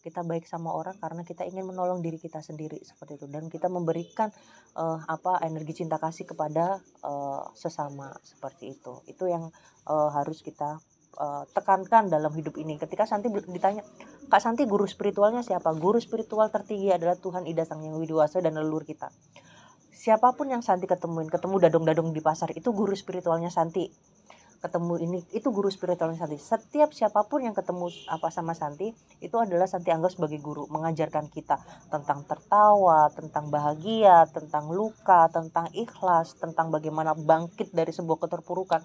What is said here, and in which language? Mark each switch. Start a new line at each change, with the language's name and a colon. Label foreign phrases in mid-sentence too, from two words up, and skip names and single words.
Indonesian: Kita baik sama orang karena kita ingin menolong diri kita sendiri seperti itu, dan kita memberikan energi cinta kasih kepada sesama seperti itu. Itu yang harus kita tekankan dalam hidup ini. Ketika Santi ditanya, Kak Santi guru spiritualnya siapa? Guru spiritual tertinggi adalah Tuhan Ida Sang Yang Widi Wasa dan leluhur kita. Siapapun yang Santi ketemu dadong-dadong di pasar, itu guru spiritualnya Santi. Ketemu ini, itu guru spiritualnya Santi. Setiap siapapun yang ketemu sama Santi, itu adalah Santi anggap sebagai guru, mengajarkan kita tentang tertawa, tentang bahagia, tentang luka, tentang ikhlas, tentang bagaimana bangkit dari sebuah keterpurukan.